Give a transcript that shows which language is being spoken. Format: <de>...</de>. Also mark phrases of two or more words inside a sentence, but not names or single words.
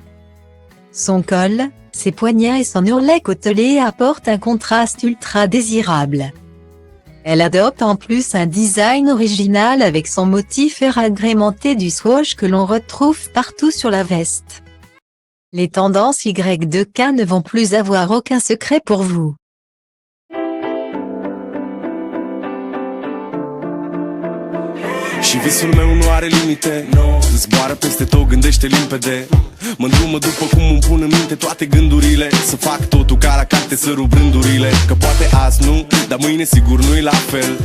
<fr>Son col, ses poignets et son ourlet côtelé apportent un contraste ultra désirable. Elle adopte en plus un design original avec son motif air agrémenté du swoosh que l'on retrouve partout sur la veste. Les tendances Y2K ne vont plus avoir aucun secret pour vous.</fr> <ro>Și visul meu nu are limite, no. Zboară peste tot, gândește limpede. Mă îndrumă după cum îmi pun în minte toate gândurile. Să fac totul ca la carte, să rup rândurile. Că poate azi nu, dar mâine sigur nu-i la fel.</ro>